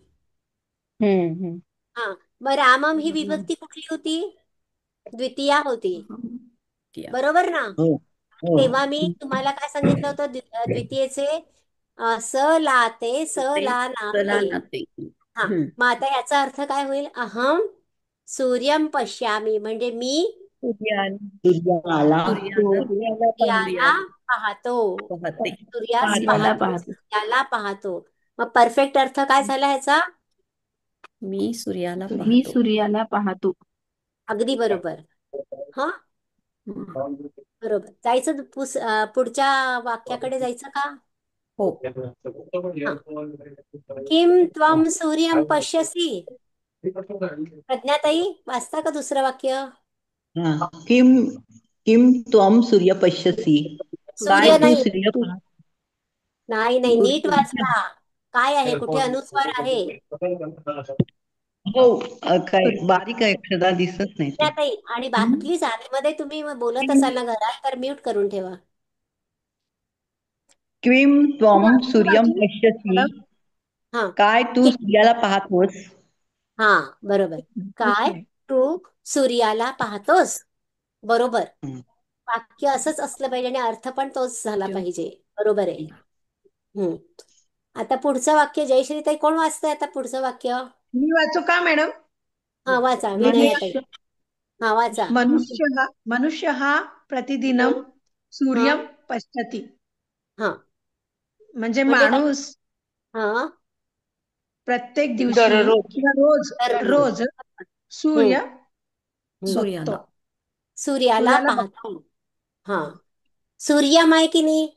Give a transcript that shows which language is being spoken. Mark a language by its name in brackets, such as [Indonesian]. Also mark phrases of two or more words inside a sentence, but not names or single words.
[Marathi] हा मग रामम ही विभक्ती कुठली होती? द्वितीया होती. बरोबर ना? हो हो. तेव्हा मी तुम्हाला काय सांगितलं होतं? द्वितीयेचे स ला ते स ला ना ते. हा मग आता याचा अर्थ काय होईल? [Sanskrit] अहम सूर्यम पश्यामी [Marathi] म्हणजे मी सूर्याला सूर्याला पाहतो. सूर्याला पाहतो. सूर्याला पाहतो. मग परफेक्ट अर्थ काय झाला ह्याचा? मी सूर्याला मी पाहतो. सूर्याला पाहतो. अगदी बरोबर. हा बरोबर. जायचं पुढच्या वाक्याकडे जायचं का? हो. हा. [Sanskrit] किम त्वम सूर्यम पश्यसी? [Marathi] प्रज्ञाताई वाचता का दुसरं वाक्य? हा. [Sanskrit] किम किम त्वम सूर्य पश्यसी. [Marathi] काय सूर्य तू नाही. सूर्य नाही नीट वाचता. काय आहे? कुठे अनुस्वार आहे? हो. काय बारीक अक्षरा दिसत नाही ते. प्रज्ञाताई आणि प्लीज आतमध्ये तुम्ही बोलत असाल ना घरात तर म्यूट करून ठेवा. [Sanskrit] किम त्वम सूर्यम पश्यसी. [Marathi] हा काय तू सूर्याला पाहतोस? हा बरोबर. काय तू सूर्याला पाहतोस? बरोबर. वाक्य असंच असलं पाहिजे आणि अर्थ पण तोच झाला पाहिजे. बरोबर आहे. आता पुढचं वाक्य जयश्रीताई कोण वाचतंय आता पुढचं वाक्य? मी वाचू का मॅडम? हा वाचा विनयताई. हा वाचा. [Sanskrit] मनुष्य हा प्रतिदिनम सूर्यम पश्यति. [Marathi] हा म्हणजे म्हणजे काय? माणूस हा प्रत्येक दिवशी दररोज. किंवा रोज सूर्य सूर्याला सूर्याला पाहतो. हा सूर्यम आहे की नाही?